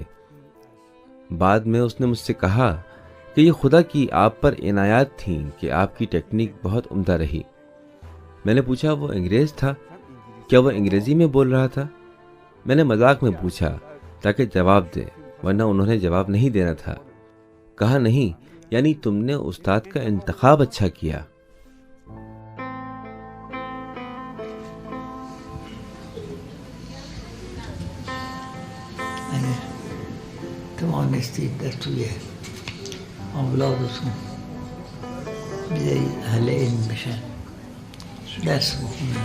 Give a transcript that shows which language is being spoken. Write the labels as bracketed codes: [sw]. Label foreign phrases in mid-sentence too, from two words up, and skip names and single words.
[ur] بعد میں اس نے مجھ سے کہا کہ یہ خدا کی آپ پر عنایات تھیں کہ آپ کی ٹیکنیک بہت عمدہ رہی۔ میں نے پوچھا، وہ انگریز تھا؟ کیا وہ انگریزی میں بول رہا تھا؟ میں نے مذاق میں پوچھا تاکہ جواب دے، ورنہ انہوں نے جواب نہیں دینا تھا۔ کہا، نہیں، یعنی تم نے استاد کا انتخاب اچھا کیا۔ [fa] توانستید در توی اولادتون بیایی اهل علم بشن، درس بخونن.